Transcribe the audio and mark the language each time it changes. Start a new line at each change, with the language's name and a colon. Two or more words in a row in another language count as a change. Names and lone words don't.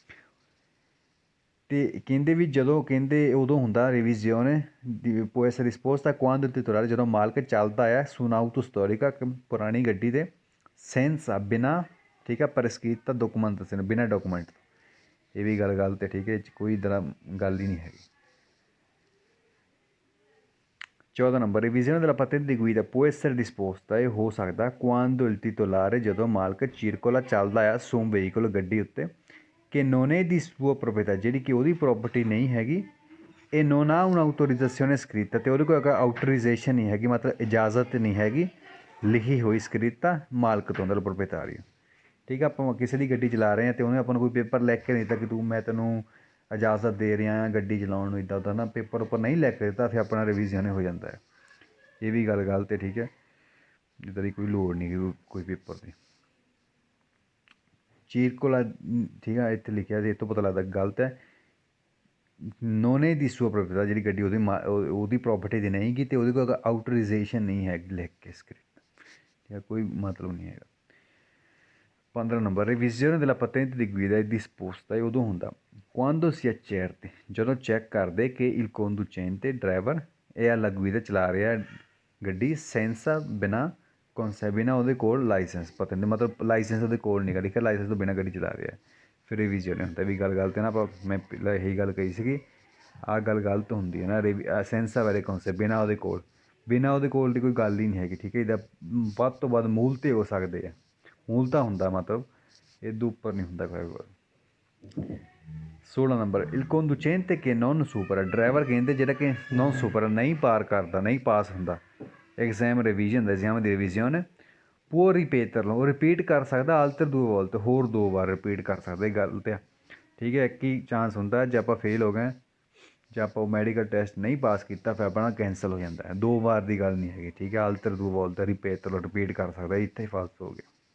Punjabi: ਅਤੇ ਕਹਿੰਦੇ ਵੀ ਜਦੋਂ ਕਹਿੰਦੇ ਉਦੋਂ ਹੁੰਦਾ ਰਿਵੀਜ਼ਨ ਦੀ
Italian: può essere disposta quando il titolare,
Punjabi: ਜਦੋਂ ਮਾਲਕ ਚੱਲਦਾ ਆ
Italian: su un'auto storica,
Punjabi: ਪੁਰਾਣੀ ਗੱਡੀ ਦੇ senza, ਬਿਨਾਂ, ਠੀਕ ਹੈ,
Italian: prescritta documentazione,
Punjabi: ਬਿਨਾਂ ਡਾਕੂਮੈਂਟ ਤੋਂ, ਇਹ ਵੀ ਗੱਲ ਗਲਤ ਹੈ, ਠੀਕ ਹੈ, ਇਹ 'ਚ ਕੋਈ ਇੱਦਾਂ ਦਾ ਗੱਲ ਹੀ ਨਹੀਂ ਹੈਗੀ। 14 ਨੰਬਰ,
Italian: revisione della patente di guida può essere disposta,
Punjabi: ਇਹ ਹੋ ਸਕਦਾ
Italian: quando il titolare,
Punjabi: ਜਦੋਂ ਮਾਲਕ circola, ਚੱਲਦਾ ਆ,
Italian: su un veicolo,
Punjabi: ਗੱਡੀ ਉੱਤੇ,
Italian: che non è di sua proprietà,
Punjabi: ਜਿਹੜੀ ਕਿ ਉਹਦੀ ਪ੍ਰੋਪਰਟੀ ਨਹੀਂ ਹੈਗੀ,
Italian: e non ha un'autorizzazione scritta,
Punjabi: ਅਤੇ ਉਹਦੇ ਕੋਲ ਆਊਟੋਰਾਈਜੇਸ਼ਨ ਨਹੀਂ ਹੈਗੀ, ਮਤਲਬ ਇਜਾਜ਼ਤ ਨਹੀਂ ਹੈਗੀ ਲਿਖੀ ਹੋਈ ਸਕ੍ਰਿਤਾ ਮਾਲਕ ਤੋਂ, ਮਤਲਬ ਪ੍ਰੋਪਰੀਟਾਰੀਓ, ਠੀਕ ਹੈ, ਆਪਾਂ ਕਿਸੇ ਦੀ ਗੱਡੀ ਚਲਾ ਰਹੇ ਹਾਂ ਅਤੇ ਉਹਨੇ ਆਪਾਂ ਨੂੰ ਕੋਈ ਪੇਪਰ ਲਿਖ ਕੇ ਨਹੀਂ ਦਿੱਤਾ ਕਿ ਮੈਂ ਤੈਨੂੰ ਇਜਾਜ਼ਤ ਦੇ ਰਹੇ ਹਾਂ ਗੱਡੀ ਚਲਾਉਣ ਨੂੰ, ਇੱਦਾਂ ਉੱਦਾਂ ਨਾ ਪੇਪਰ ਉੱਪਰ ਨਹੀਂ ਲੈ ਕੇ ਦਿੱਤਾ, ਫਿਰ ਆਪਣਾ ਰਿਵੀਜ਼ਨ ਹੋ ਜਾਂਦਾ ਹੈ। ਇਹ ਵੀ ਗੱਲ ਗਲਤ ਹੈ, ਠੀਕ ਹੈ। ਇੱਦਾਂ ਦੀ ਕੋਈ ਲੋੜ ਨਹੀਂ ਗੀ ਕੋਈ ਪੇਪਰ ਦੀ। ਚੀਰਕੋਲਾ, ਠੀਕ ਹੈ, ਇੱਥੇ ਲਿਖਿਆ ਸੀ, ਇਹ ਤੋਂ ਪਤਾ ਲੱਗਦਾ ਗਲਤ ਹੈ।
Italian: non è di sua proprietà,
Punjabi: ਜਿਹੜੀ ਗੱਡੀ ਉਹਦੀ ਪ੍ਰੋਪਰਟੀ ਦੀ ਨਹੀਂ ਗੀ, ਅਤੇ ਉਹਦੇ ਕੋਲ ਆਊਟਰਾਈਜੇਸ਼ਨ ਨਹੀਂ ਹੈ ਲਿਖ ਕੇ ਸਕ੍ਰਿਪਟ, ਠੀਕ ਹੈ, ਕੋਈ ਮਤਲਬ ਨਹੀਂ ਹੈਗਾ। 15 ਨੰਬਰ, ਰਿਵੀਜ਼ਨ
Italian: della patente di guida è disposta
Punjabi: ਇਹ ਉਦੋਂ ਹੁੰਦਾ
Italian: quando si accerti,
Punjabi: ਜਦੋਂ ਚੈੱਕ ਕਰਦੇ ਕਿ
Italian: il conducente
Punjabi: ਡਰਾਈਵਰ ਇਹ
Italian: alla guida
Punjabi: ਚਲਾ ਰਿਹਾ ਗੱਡੀ ਸੈਂਸਾ ਬਿਨਾਂ ਬਿਨਾਂ ਉਹਦੇ ਕੋਲ ਲਾਇਸੈਂਸ, ਪਤਾ ਨਹੀਂ ਮਤਲਬ ਲਾਇਸੈਂਸ ਉਹਦੇ ਕੋਲ ਨਹੀਂ ਗਾ, ਲਿਖਿਆ ਲਾਇਸੈਂਸ ਤੋਂ ਬਿਨਾਂ ਗੱਡੀ ਚਲਾ ਰਿਹਾ, ਫਿਰ ਰਿਵੀਜ਼ਨ ਨਹੀਂ ਹੁੰਦਾ। ਵੀ ਗੱਲ ਗਲਤ ਹੈ ਨਾ, ਆਪਾਂ ਮੈਂ ਪਹਿਲਾਂ ਇਹੀ ਗੱਲ ਕਹੀ ਸੀਗੀ, ਆਹ ਗੱਲ ਗਲਤ ਹੁੰਦੀ ਹੈ ਨਾ। ਸੈਂਸਾ ਵਾਲੇ ਬਿਨਾਂ ਉਹਦੇ ਕੋਲ ਦੀ ਕੋਈ ਗੱਲ ਹੀ ਨਹੀਂ ਹੈਗੀ, ਠੀਕ ਹੈ। ਇਹਦਾ ਵੱਧ ਤੋਂ ਵੱਧ ਮੂਲ 'ਤੇ ਹੋ ਸਕਦੇ ਆ, ਮੂਲ ਤਾਂ ਹੁੰਦਾ ਮਤਲਬ ਇਹਦੇ ਉੱਪਰ ਨਹੀਂ ਹੁੰਦਾ ਕੋਈ। 16 ਨੰਬਰ,
Italian: il conducente che non supera,
Punjabi: ਡਰਾਈਵਰ ਕਹਿੰਦੇ ਜਿਹੜਾ ਕਿ
Italian: non supera
Punjabi: ਨਹੀਂ ਪਾਰ ਕਰਦਾ, ਨਹੀਂ ਪਾਸ ਹੁੰਦਾ ਐਗਜ਼ਾਮ ਰਿਵੀਜ਼ਨ ਦਾ, ਐਗਜ਼ਾਮ ਦੀ ਰਿਵੀਜ਼ਨ
Italian: può ripeterlo,
Punjabi: ਉਹ ਰਿਪੀਟ ਕਰ ਸਕਦਾ
Italian: altre due volte,
Punjabi: ਹੋਰ 2 ਵਾਰ ਰਿਪੀਟ ਕਰ ਸਕਦਾ। ਇਹ ਗੱਲ 'ਤੇ ਠੀਕ ਹੈ, ਇੱਕ ਹੀ ਚਾਂਸ ਹੁੰਦਾ, ਜੇ ਆਪਾਂ ਫੇਲ ਹੋ ਗਏ, ਜੇ ਆਪਾਂ ਉਹ ਮੈਡੀਕਲ ਟੈਸਟ ਨਹੀਂ ਪਾਸ ਕੀਤਾ, ਫਿਰ ਆਪਣਾ ਕੈਂਸਲ ਹੋ ਜਾਂਦਾ ਹੈ। 2 ਵਾਰ ਦੀ ਗੱਲ ਨਹੀਂ ਹੈਗੀ, ਠੀਕ ਹੈ।
Italian: altre due volte ripeterlo,
Punjabi: ਰਿਪੀਟ ਕਰ ਸਕਦਾ, ਇੱਥੇ ਫਾਲਤੂ ਹੋ ਗਿਆ।